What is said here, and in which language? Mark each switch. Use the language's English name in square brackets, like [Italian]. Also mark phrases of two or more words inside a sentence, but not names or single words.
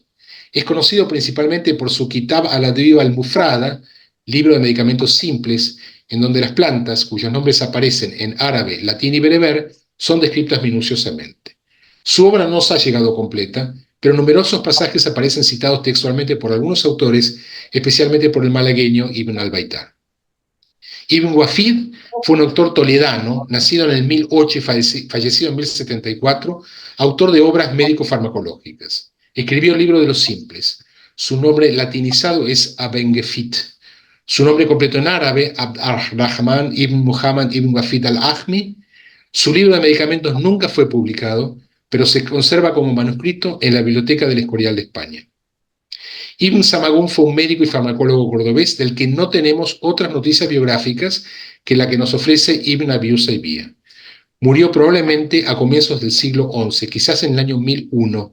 [Spanish] Es conocido principalmente por su Kitab al-Adwib al-Mufrada, libro de medicamentos simples, en donde las plantas, cuyos nombres aparecen en árabe, latín y bereber, son descritas minuciosamente. Su obra no se ha llegado completa, pero numerosos pasajes aparecen citados textualmente por algunos autores, especialmente por el malagueño Ibn al-Baitar. Ibn Wafid fue un autor toledano, nacido en el 1008 y fallecido en 1074, autor de obras médico-farmacológicas. Escribió el libro de los simples. Su nombre latinizado es Abengefit. Su nombre completo en árabe, Abd ar-Rahman ibn Muhammad ibn Wafid al-Ahmi. Su libro de medicamentos nunca fue publicado, pero se conserva como manuscrito en la Biblioteca del Escorial de España. Ibn Samagún fue un médico y farmacólogo cordobés del que no tenemos otras noticias biográficas que la que nos ofrece Ibn Abi Usaybiyah. Murió probablemente a comienzos del siglo XI, quizás en el año 1001.